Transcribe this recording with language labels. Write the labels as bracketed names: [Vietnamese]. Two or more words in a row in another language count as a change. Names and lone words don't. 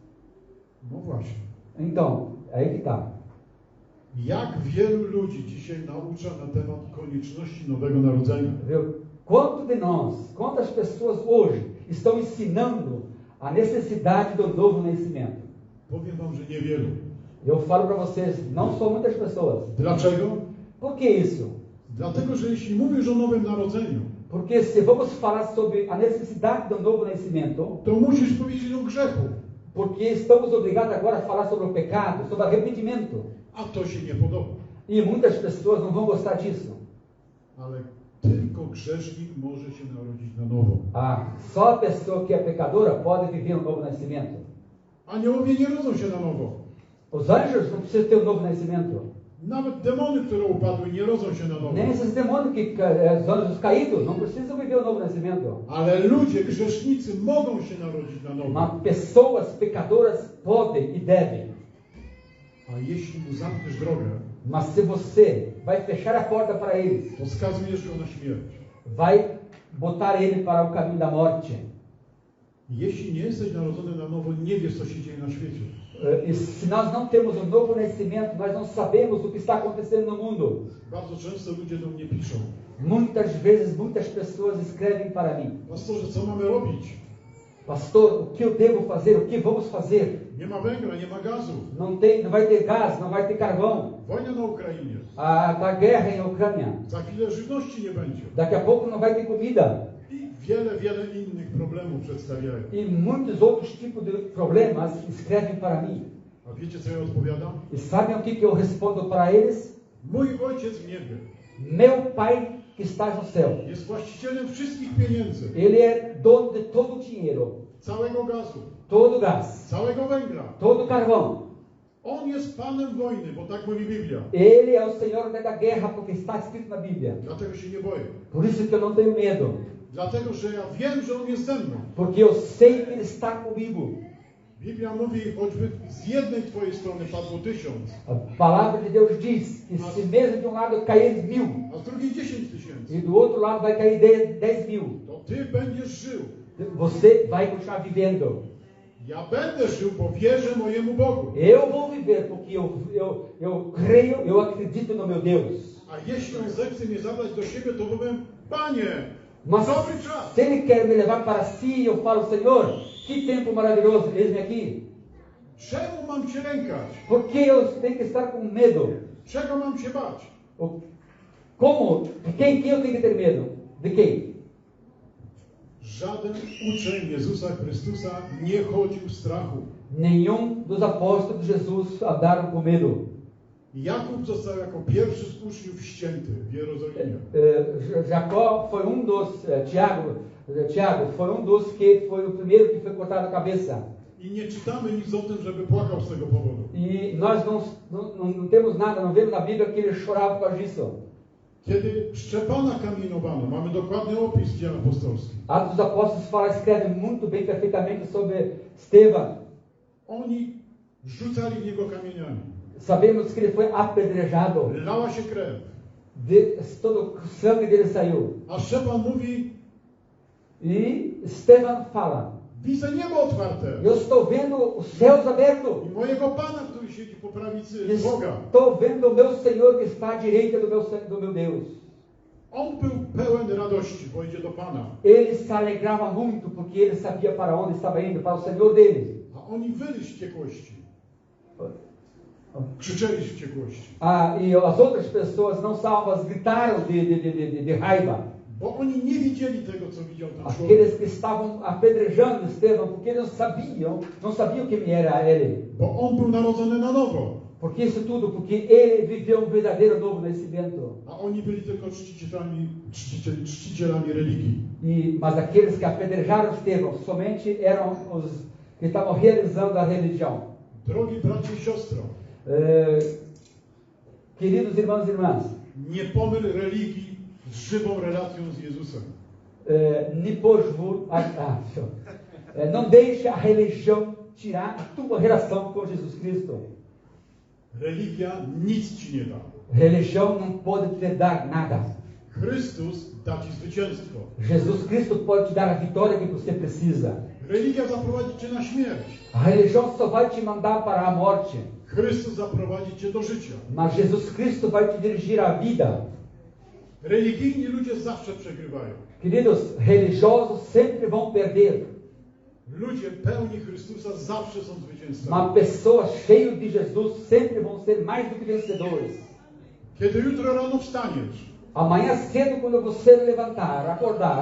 [Polish] No właśnie. [Portuguese] Então, aí que está. [Polish] Jak wielu ludzi dzisiaj naucza na temat konieczności nowego narodzenia? [Portuguese] Viu? Quanto de nós, quantas pessoas hoje estão ensinando a necessidade do novo nascimento? [Polish] Powiem wam, że niewielu. [Portuguese] Eu falo para vocês, não são muitas pessoas. [Polish] Dlaczego? [Portuguese] Por que isso? [Polish] Dlatego, że jeśli mówisz o nowym narodzeniu, [Portuguese] Porque se vamos falar sobre a necessidade do novo nascimento, [Polish] to musisz powiedzieć o grzechu. [Portuguese] porque estamos obrigados agora a falar sobre o pecado, sobre arrependimento. [Polish] A to się nie podoba. [Portuguese] E muitas pessoas não vão gostar disso. [Polish] Ale tylko grzesznik może się narodzić na nowo. [Portuguese] Só a pessoa que é pecadora pode viver um novo nascimento. [Polish] Aniołowie nie rodzą się na nowo. [Portuguese] Os anjos não precisam ter um novo nascimento. [Polish] Nawet demony, które upadły, nie rodzą się na nowo. [Portuguese] Nem esses demônios, os anjos caídos, não precisam viver um novo nascimento. [Polish] Ale ludzie, grzesznicy mogą się narodzić na nowo. [Portuguese] Mas pessoas pecadoras podem e devem. [Polish] A jeśli mu zamkniesz drogę, [Portuguese] Mas se você vai fechar a porta para eles, [Polish] to skazujesz go na śmierć. [Portuguese] vai botar ele para o caminho da morte. [Polish] Jeśli nie jesteś narodzony na nowo, nie wiesz, co się dzieje na świecie. [Portuguese] E se nós não temos um novo nascimento, nós não sabemos o que está acontecendo no mundo. [Polish] Bardzo często ludzie do mnie piszą: [Portuguese] Muitas vezes, muitas pessoas escrevem para mim: [Polish] pastorze, co mamy robić? [Portuguese] Pastor, o que eu devo fazer? O que vamos fazer? [Polish] Nie ma węgla, nie ma gazu. [Portuguese] Não vai ter gás, não vai ter carvão. [Polish] Wojna na Ukrainie. [Portuguese] Tá guerra em Ucrânia. [Polish] Za chwilę żywności nie będzie. [Portuguese] Daqui a pouco não vai ter comida. [Polish] I wiele innych problemów przedstawiają. [Portuguese] E muitos outros tipos de problemas escrevem para mim. [Polish] A wiecie, co ja odpowiadam? [Portuguese] E sabem o que eu respondo para eles? [Polish] Mój ojciec w niebie [Portuguese] Meu Pai que está no céu. [Polish] jest właścicielem wszystkich pieniędzy, [Portuguese] Ele é dono de todo o dinheiro, [Polish] całego gazu, [Portuguese] todo o gás, [Polish] całego węgla. [Portuguese] todo o carvão. [Polish] On jest panem wojny, bo tak mówi Biblia. [Portuguese] Ele é o Senhor da guerra, porque está escrito na Bíblia. [Polish] Dlatego się nie boję. [Portuguese] Por isso que eu não tenho medo. [Polish] Dlatego, że ja wiem, że on jest ze mną. [Portuguese] Porque eu sei que Ele está comigo. [Polish] Biblia mówi, choćby z jednej twojej strony padło 1000, [Portuguese] A palavra de Deus diz que se mesmo de um lado cair 1000, [Polish] a z drugiej 10 000, [Portuguese] e do outro lado vai cair 10.000, [Polish] to ty będziesz żył. [Portuguese] você vai continuar vivendo. [Polish] Ja będę żył, bo wierzę mojemu Bogu. [Portuguese] Eu vou viver porque eu creio, eu acredito no meu Deus. [Polish] A jeśli on zechce mnie zabrać do siebie, to powiem: Panie, [Portuguese] Mas [Polish] dobry czas. [Portuguese] se Ele quer me levar para si, eu falo: Senhor, que tempo maravilhoso, eis-me aqui. [Polish] Czemu mam się lękać? [Portuguese] Por que eu tenho que estar com medo? [Polish] Czego mam się bać? [Portuguese] Como? De quem que eu tenho que ter medo? De quem? [Polish] Żaden uczeń Jezusa Chrystusa nie chodził w strachu. [Portuguese] Nenhum dos apóstolos de Jesus andaram com medo. [Polish] Jakub został jako pierwszy z uczniów ścięty w Jerozolimie. [Portuguese] Jacó foi dos, Tiago foi dos que foi o primeiro que foi cortado a cabeça. [Polish] I nie czytamy nic o tym, żeby płakał z tego powodu. [Portuguese] E nós não temos nada, não vemos na Bíblia que ele chorava por causa disso. [Polish] Kiedy Szczepana kamienowano, mamy dokładny opis w Dziejach Apostolskich. [Portuguese] Atos dos Apóstolos escreve muito bem, perfeitamente sobre Estevão. [Polish] Oni rzucali w niego kamieniami. [Portuguese] Sabemos que ele foi apedrejado. [Polish] Lała się krew. [Portuguese] Todo o sangue dele saiu. [Polish] A Szczepan mówi: [Portuguese] E Estevão fala: [Polish] widzę niebo otwarte. [Portuguese] eu estou vendo os céus abertos. [Polish] I mojego Pana, który siedzi po prawicy Boga. [Portuguese] Estou vendo o meu Senhor que está à direita do meu Deus. [Polish] On był pełen radości, bo idzie do Pana. [Portuguese] Ele se alegrava muito porque ele sabia para onde estava indo, para o Senhor dele. [Polish] A oni wyli z wściekłości. Krzyczeli z wściekłości. [Portuguese] E as outras pessoas não salvas gritaram de raiva. [Polish] Bo oni nie widzieli tego, co widział ten człowiek. [Portuguese] Aqueles que estavam apedrejando Estevão, porque eles não sabiam quem era ele. [Polish] Bo on był narodzony na nowo. [Portuguese] Porque isso tudo, porque ele viveu verdadeiro novo nascimento. [Polish] A oni byli tylko czcicielami religii. [Portuguese] Mas aqueles que apedrejaram Estevão somente eram os que estavam realizando a religião. [Polish] Drogi bracie i siostro, [Portuguese] Queridos irmãos e irmãs, [Polish] nie pomyl religii z żywą relacją z Jezusem. [Portuguese] não deixe a religião tirar a tua relação com Jesus Cristo. [Polish] Religia nic ci nie da. [Portuguese] Religião não pode te dar nada. [Polish] Chrystus da ci zwycięstwo. [Portuguese] Jesus Cristo pode te dar a vitória que você precisa. [Polish] Religia zaprowadzi cię na śmierć. [Portuguese] A religião só vai te mandar para a morte. [Polish] Chrystus zaprowadzi cię do życia. [Portuguese] Mas Jesus Cristo vai te dirigir à vida. [Polish] Religijni ludzie zawsze przegrywają. [Portuguese] Queridos, religiosos sempre vão perder. [Polish] Ludzie pełni Chrystusa zawsze są zwycięzcami. [Portuguese] Mas pessoas cheias de Jesus sempre vão ser mais do que vencedores. [Polish] Kiedy jutro rano wstaniesz, [Portuguese] Amanhã cedo, quando você levantar, acordar,